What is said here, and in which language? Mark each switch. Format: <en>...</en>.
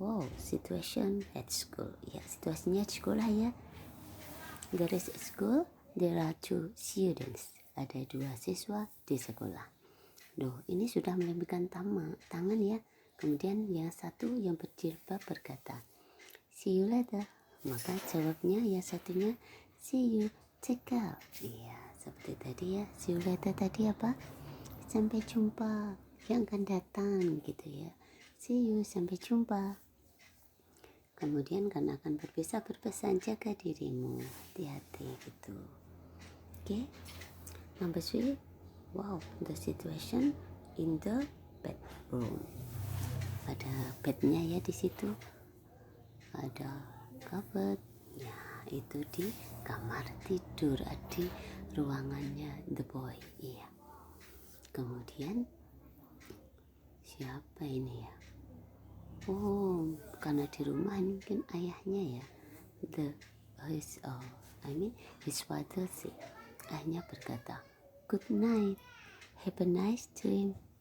<en>Wow, situation at school.</en> <id>Ya, situasinya di sekolah ya.</id> <en>There is a school, there are 2 students.</en> <id>Ada 2 siswa di sekolah. Duh, ini sudah melambaikan tangan ya. Kemudian yang satu yang berjilbab berkata,</id> <en>"See you later."</en> <id>Maka jawabnya yang satunya,</id> <en>"See you, take care."</en> <id>Iya, seperti tadi ya.</id> <en>See you later</en> <id>tadi apa? Sampai jumpa yang akan datang gitu ya.</id> <en>See you,</en> <id>sampai jumpa. Kemudian karena akan berpesan jaga dirimu, hati-hati gitu. Oke. Number 3.</id> <en>Wow, the situation in the bedroom.</en> <id>Ada bednya ya di situ. Ada cupboard. Ya, itu di kamar tidur, di ruangannya</id> <en>the boy.</en> <id>Iya. Kemudian siapa ini ya? Oh, karena di rumah mungkin ayahnya ya.</id> <en>His father say.</en> <id>Ayahnya berkata,</id> <en>"Good night, have a nice dream."</en>